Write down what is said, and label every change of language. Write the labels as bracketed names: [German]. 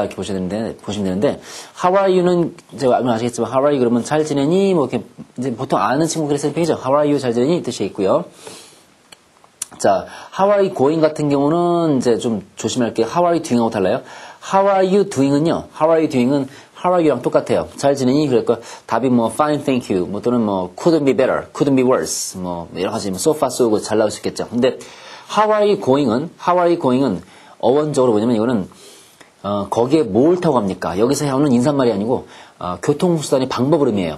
[Korean] 이렇게 보시면 되는데, [English] how are you [Korean] 는, 제가 아시겠지만, how are you 그러면 잘 지내니? 뭐 이렇게, 이제 보통 아는 친구들이 쓰는 표현이죠. [English] how are you [Korean] 잘 지내니? 이 뜻이 있고요. 자, [English] how are you going [Korean] 같은 경우는 이제 좀 조심할 게 [English] how are you doing [Korean] 하고 달라요. [English] how are you doing은요, how are you doing은 how are you랑 똑같아요. [Korean] 잘 지내니? 그러니까 답이 뭐 fine, thank you, 뭐 또는 뭐 [English] couldn't be better, couldn't be worse, [Korean] 뭐 여러 가지 뭐 [English] so far so good [Korean] 잘 나올 수 있겠죠. 근데 [English] how are you going [Korean] 은 어원적으로 뭐냐면 이거는 거기에 뭘 타고 갑니까? 여기서 how는 인사말이 아니고 교통수단의 방법을 의미해요.